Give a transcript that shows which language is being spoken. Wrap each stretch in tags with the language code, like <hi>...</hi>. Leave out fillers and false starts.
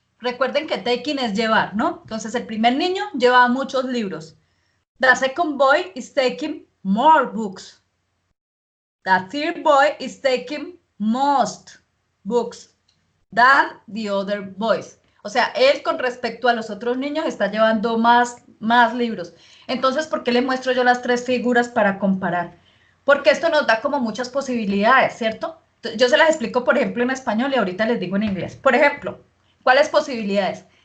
<es>Recuerden que taking es llevar, ¿no? Entonces el primer niño lleva muchos libros.</es> <en>The second boy is taking more books. The third boy is taking most books than the other boys.</en> <es>O sea, él con respecto a los otros niños está llevando más libros. Entonces, ¿por qué le muestro yo las 3 figuras para comparar? Porque esto nos da como muchas posibilidades, ¿cierto? Yo se las explico, por ejemplo, en español y ahorita les digo en inglés. Por ejemplo, ¿cuáles posibilidades?</es>